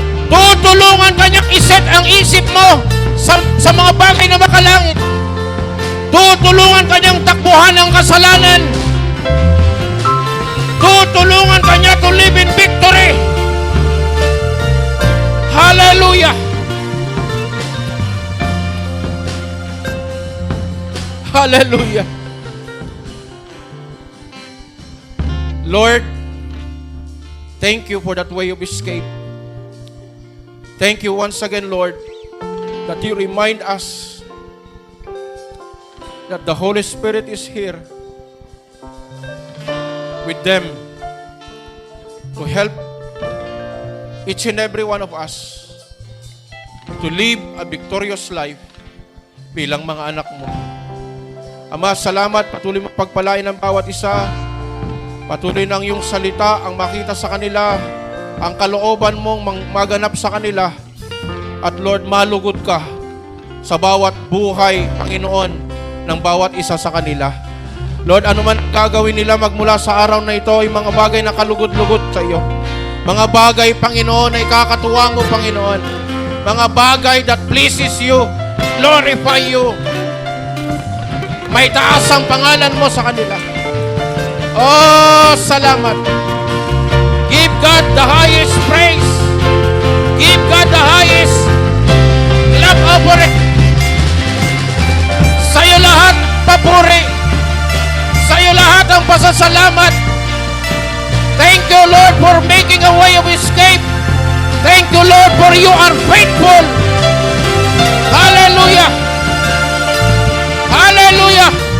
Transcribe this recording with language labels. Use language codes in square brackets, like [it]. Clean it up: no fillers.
[tl] Tutulungan kanyang iset ang isip mo sa mga bagay na makalangit. Tutulungan kanyang takbuhan ang kasalanan. Tutulungan kanya [en] to live in victory. Hallelujah. Hallelujah. Lord, thank you for that way of escape. Thank you once again, Lord, that you remind us that the Holy Spirit is here with them to help each and every one of us to live a victorious life [tl] bilang mga anak mo. Ama, salamat, patuloy mong pagpalain ang bawat isa. Patuloy ng iyong salita ang makita sa kanila, ang kalooban mong maganap sa kanila. At Lord, malugod ka sa bawat buhay, Panginoon, ng bawat isa sa kanila. Lord, anuman gagawin nila magmula sa araw na ito ay mga bagay na kalugod-lugod sa iyo. Mga bagay, Panginoon, na ikakatuwa mo, Panginoon. Mga bagay [en] that pleases you, glorify you. [tl] May taas ang pangalan mo sa kanila. Oh, salamat. [en] Give God the highest praise. Give God the highest love offering. [tl] Sa'yo lahat papuri. Sa'yo lahat ang pasasalamat. [en] Thank you, Lord, for making a way of escape. Thank you, Lord, for you are faithful. Hallelujah. Hallelujah.